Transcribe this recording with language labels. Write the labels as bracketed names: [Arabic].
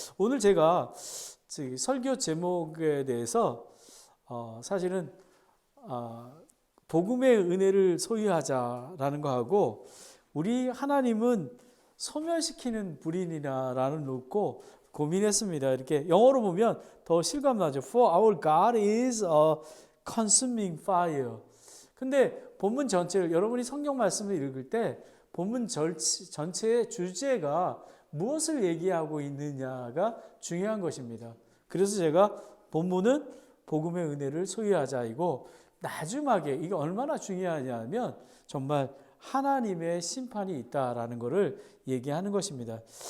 [Korean] 오늘 제가 설교 제목에 대해서 사실은 복음의 은혜를 소유하자라는 거하고 우리 하나님은 소멸시키는 불이니라 라는 놓고 고민했습니다. 이렇게 영어로 보면 더 실감나죠. [English] For our God is a consuming fire. [Korean] 근데 본문 전체를 여러분이 성경 말씀을 읽을 때 본문 전체의 주제가 무엇을 얘기하고 있느냐가 중요한 것입니다. 그래서 제가 본문은 복음의 은혜를 소유하자이고 마지막에 이게 얼마나 중요하냐면 정말 하나님의 심판이 있다라는 것을 얘기하는 것입니다.